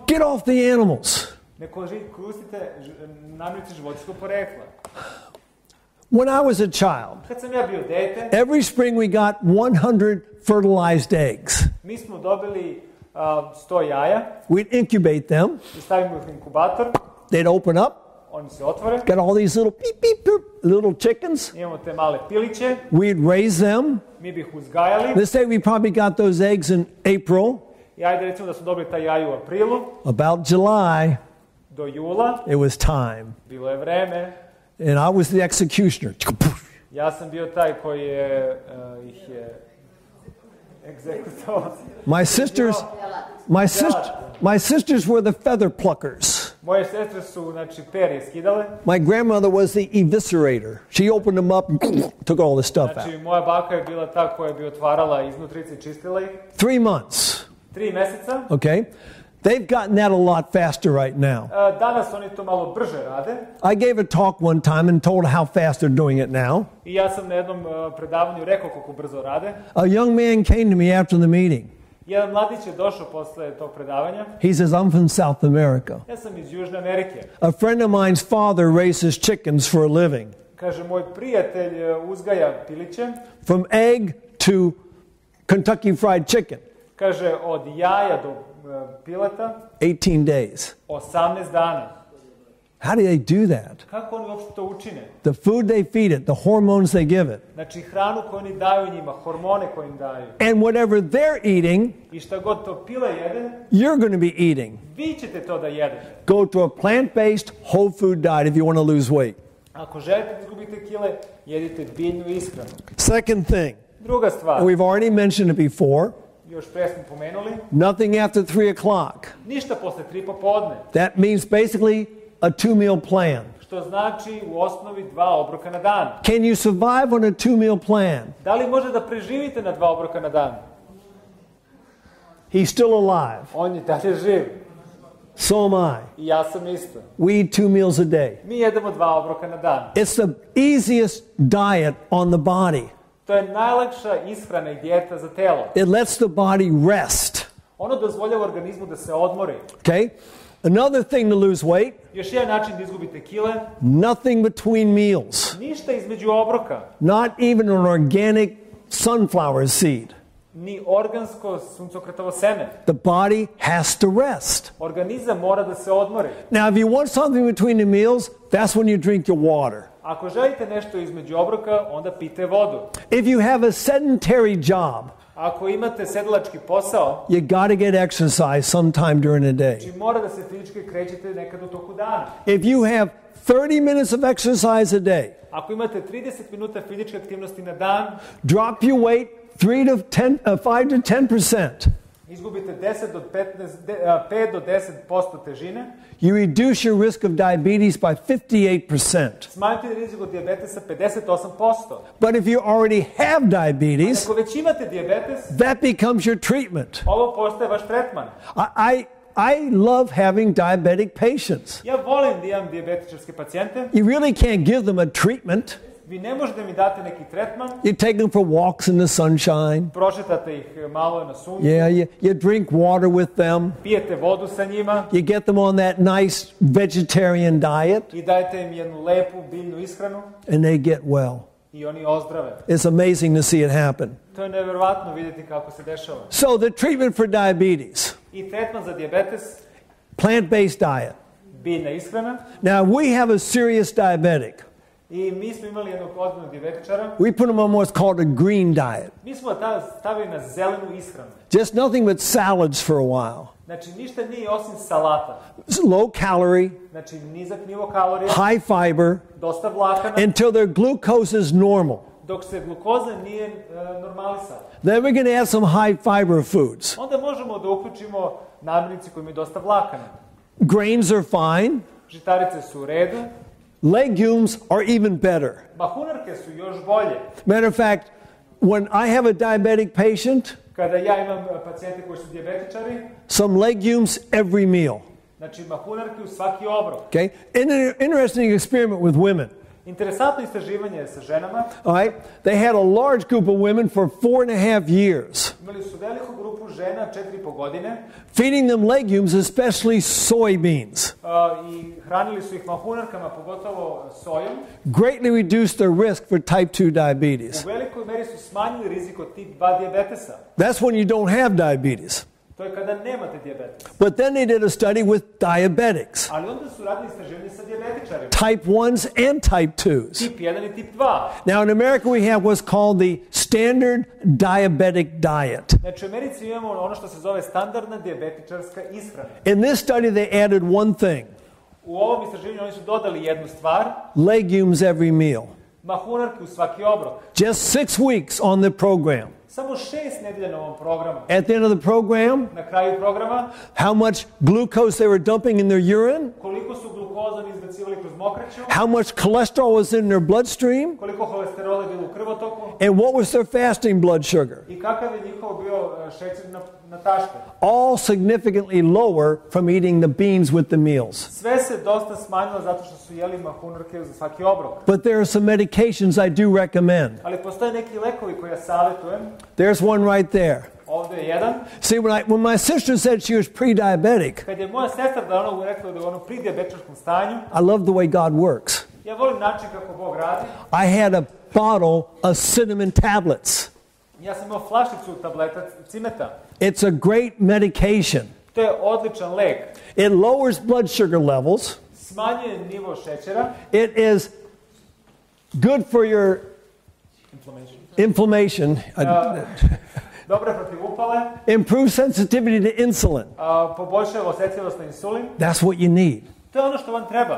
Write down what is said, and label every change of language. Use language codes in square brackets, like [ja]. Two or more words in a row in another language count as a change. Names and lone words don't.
[en] Get off the animals. [sr] Ne koristite namirnice životinjskog porekla. [en] When I was a child, [sr] Kad sam ja bio dete, [en] every spring we got 100 fertilized eggs. [sr] mi smo dobili 100 jaja [en] We'd incubate them. [sr] i stavimo ih u inkubator. [en] They'd open up. [sr] Oni se otvore. [en] Got all these little beep, beep, beep, little chickens. [sr] Imamo te male piliće. [en] We'd raise them. [sr] Mi bi ih uzgajali. [en] Let's say we probably got those eggs in April. [sr] I ajde recimo da smo dobili taj jaj u aprilu. [en] About July, [sr] Do jula. [en] it was time. [sr] Bilo je vreme. [en] And I was the executioner. [sr] Ja sam bio taj koji ih je egzekutovao. [en] My sisters were the feather pluckers. [sr] Moje sestre su, znači, perje skidale. [en] My grandmother was the eviscerator. She opened them up and took all the stuff out. [sr] Znači, moja baka je bila ta koja bi otvarala iznutrice i čistila ih. [en] 3 months. [sr] 3 meseca. [en] Okay? They've gotten that a lot faster right now. [sr] Danas oni to malo brže rade. [en] I gave a talk one time and told how fast they're doing it now. [sr] I ja sam na jednom predavanju rekao koliko brzo rade. [en] A young man came to me after the meeting. [sr] Jedan mladić je došao posle tog predavanja. [en] He says, I'm from South America. [sr] Ja sam iz Južne Amerike. [en] A friend of mine's father raises chickens for a living. [sr] Kaže, moj prijatelj uzgaja piliće. [en] From egg to Kentucky Fried Chicken. [sr] Kaže, od jaja do pileta [en] 18 days. [sr] 18 dana. [en] How do they do that? [sr] Kako oni uopšte to učine? [en] The food they feed it, the hormones they give it. [sr] Znači, hranu koju oni daju njima, hormone koje im daju. [en] And whatever they're eating, [sr] I šta god to pile jede, [en] you're going to be eating. [sr] vi ćete to da jedete. [en] Go to a plant-based whole food diet if you want to lose weight. [sr] Ako želite da izgubite kile, jedite biljnu ishranu. [en] Second thing, [sr] Druga stvar, [en] we've already mentioned it before, [sr] još pre smo pomenuli, [en] nothing after 3 o'clock. [sr] ništa posle 3 popodne. [en] That means basically a 2-meal plan. [sr] Što znači u osnovi 2 obroka na dan. [en] Can you survive on a 2-meal plan? [sr] Da li može da preživite na 2 obroka na dan? [en] He's still alive. [sr] On je dalje živ. [en] So am I. [sr] I ja sam isto. [en] We eat 2 meals a day. [sr] Mi jedemo 2 obroka na dan. [en] It's the easiest diet on the body. [sr] To je najlakša ishrana i dijeta za telo. [en] It lets the body rest. [sr] Ono dozvoljava organizmu da se odmori. [en] Okay? Another thing to lose weight, [sr] Još jedan način da izgubite kile, [en] nothing between meals. [sr] ništa između obroka, [en] Not even an organic sunflower seed. [sr] ni organsko suncokretovo seme. [en] The body has to rest. [sr] Organizam mora da se odmori. [en] Now, if you want something between the meals, that's when you drink your water. [sr] Ako želite nešto između obroka, onda pijte vodu. [en] If you have a sedentary job, [sr] Ako imate sedlački posao, [en] you got to get exercise sometime during the day. [sr] znači mora da se fizički krećete nekad u toku dana. [en] If you have 30 minutes of exercise a day, [sr] Ako imate 30 minuta fizičke aktivnosti na dan, [en] drop your weight 5 to 10%. [sr] izgubite 5 do 10% težine, [en] You reduce your risk of diabetes by 58%. [sr] smanjite rizik od dijabetesa 58%. [en] But if you already have diabetes, [sr] Ako već imate dijabetes, [en] that becomes your treatment. [sr] ovo postaje vaš tretman. [en] I love having diabetic patients. [sr] Ja volim da imam dijabetičarske pacijente. [en] You really can't give them a treatment. [sr] Vi ne možete mi dati neki tretman. [en] You take them for walks in the sunshine. [sr] Prošetate ih malo na suncu. [en] Yeah, you drink water with them. [sr] Pijete vodu sa njima. [en] You get them on that nice vegetarian diet, [sr] I dajete im jednu lepu biljnu ishranu. [en] and they get well. [sr] I oni ozdrave. [en] It's amazing to see it happen. [sr] To je neverovatno vidjeti kako se dešava. [en] So the treatment for diabetes, [sr] I tretman za dijabetes, [en] plant-based diet. [sr] biljna ishrana. [en] Now, we have a serious diabetic. [sr] I mi smo imali jednog ozbiljnog dijabetičara. [en] We put him on what's called a green diet. [sr] Mi smo stavili na zelenu ishranu. [en] Just nothing but salads for a while. [sr] Znači, ništa nije osim salata. [en] Low calorie, [sr] Znači, nizak nivo kalorija, [en] high fiber, [sr] dosta vlakana, [en] until their glucose is normal. [sr] dok se glukoza nije normalisala. [en] Then we're going to add some high fiber foods. [sr] Onda možemo da uključimo namirnice koje imaju dosta vlakana. [en] Grains are fine. [sr] Žitarice su u redu. [en] Legumes are even better. [sr] Mahunarke su još bolje. [en] Matter of fact, when I have a diabetic patient, [sr] Kada ja imam pacijente koji su dijabetičari, [en] some legumes every meal. [sr] znači mahunarke u svaki obrok. [en] Okay? Interesting experiment with women. [sr] Interesantno istraživanje sa ženama. [en] All right? They had a large group of women for 4.5 years, [sr] Imali su veliku grupu žena, 4,5 godine, [en] feeding them legumes, especially soybeans. [sr] I hranili su ih mahunarkama, pogotovo sojom. [en] Greatly reduced their risk for type 2 diabetes. [sr] U velikoj meri su smanjili rizik od tip 2 dijabetesa. [en] That's when you don't have diabetes. [sr] To je kada nemate dijabetes. [en] But then they did a study with diabetics, [sr] Ali onda su radili istraživanje sa dijabetičarima. [en] type 1s and type 2s. [sr] Tip 1 i tip 2. [en] Now in America we have what's called the standard diabetic diet. [sr] Znači u Americi imamo ono što se zove standardna dijabetičarska ishrana. [en] In this study they added one thing: [sr] U ovom istraživanju oni su dodali jednu stvar, [en] legumes every meal. [sr] mahunarke u svaki obrok. [en] Just 6 weeks on the program. [sr] Samo 6 nedelja na ovom programu. [en] At the end of the program, [sr] Na kraju programa, [en] how much glucose they were dumping in their urine, [sr] koliko su glukozom izbacivali kroz mokraću, [en] how much cholesterol was in their bloodstream, [sr] koliko holesterola je bilo u krvotoku [en] and what was their fasting blood sugar. [sr] i kakav je njihov bio šećer na tašter. [en] All significantly lower from eating the beans with the meals. [sr] Sve se dosta smanjilo zato što su jeli mahunarke za svaki obrok. [en] But there are some medications I do recommend. [sr] Ali postoje neki lekovi koje ja savjetujem. [en] There's one right there. [sr] Ovdje je jedan. [en] See, when my sister said she was pre-diabetic, [sr] Kad je moja sestra da ona rekla da je ono pri dijabetičarskom stanju, [en] I love the way God works. [sr] ja volim način kako Bog radi. [en] I had a bottle of cinnamon tablets. [sr] Ja sam imao flašicu tableta cimeta. [en] It's a great medication. [sr] To je odličan lek. [en] It lowers blood sugar levels. [sr] Smanjuje nivo šećera. [en] It is good for your inflammation. [sr] Dobro je protiv upale. [en] Improves sensitivity to insulin. [sr] Poboljšava osjetljivost na insulin. [en] That's what you need. [sr] To je ono što vam treba.